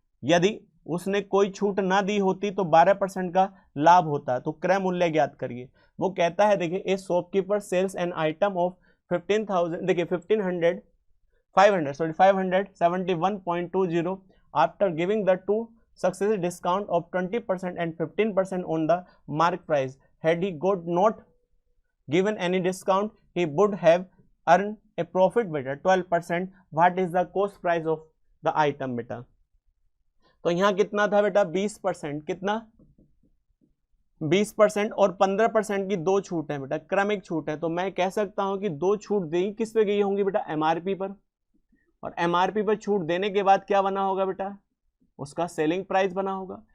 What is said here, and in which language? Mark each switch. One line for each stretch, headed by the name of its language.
Hindi: यदि उसने कोई छूट ना दी होती तो 12% का लाभ होता है, तो क्रय मूल्य ज्ञात करिए। वो कहता है देखिए
English: A shopkeeper sells an item of 15,000, देखिए 571.20 after giving the 2 successive discount of 20% and 15% on the mark price. Had he not given any discount, he would have earned a profit बेटा 12%. What is the cost price of the item
Hindi: बेटा, तो यहाँ कितना था बेटा 20%, कितना 20% और 15% की 2 छूट है बेटा, क्रमिक छूट है। तो मैं कह सकता हूं कि 2 छूट दी किस पे गई होंगी बेटा एमआरपी पर, और एमआरपी पर छूट देने के बाद क्या बना होगा बेटा उसका सेलिंग प्राइस बना होगा।